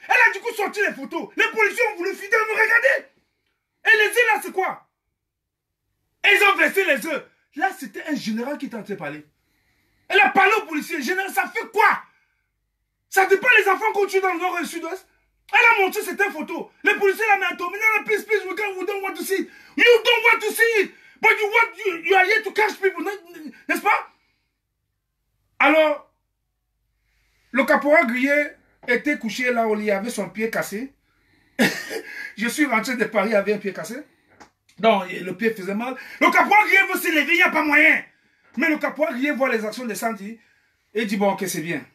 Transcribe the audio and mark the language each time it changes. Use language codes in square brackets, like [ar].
[fr] Elle a du coup sorti les photos. Les policiers ont voulu filer, nous regarder. Et les œufs là, c'est quoi? Et ils ont versé les œufs. Là, c'était un général qui était en train de parler. Elle a parlé au policier. Général, ça fait quoi? Ça dit pas les enfants qu'on tue dans le nord et le sud-ouest? Elle a montré cette photo. Le policier l'a mis à tomber. [en] Please, please, we don't want to see it. You don't want to see it. But you are here to catch people. [fr] N'est-ce pas? Alors, le caporal Grillé était couché là au lit avec son pied cassé. Je suis rentré de Paris avec un pied cassé. Donc, le pied faisait mal. Le caporal Grillé veut se lever, il n'y a pas moyen. Mais le caporal Grillé voit les actions des Santi et dit, bon, ok, c'est bien.